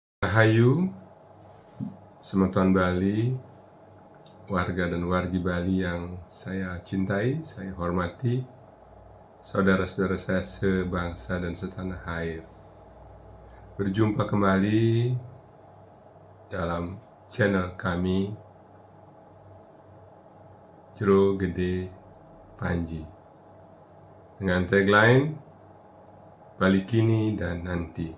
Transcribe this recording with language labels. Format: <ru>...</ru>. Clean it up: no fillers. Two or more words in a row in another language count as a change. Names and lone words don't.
<id>Rahayu, Semeton Bali, warga dan wargi Bali yang saya cintai, saya hormati, saudara-saudara saya sebangsa dan setanah air. Berjumpa kembali dalam channel kami, Jero Gede Panji, dengan tagline Bali Kini dan Nanti.</id>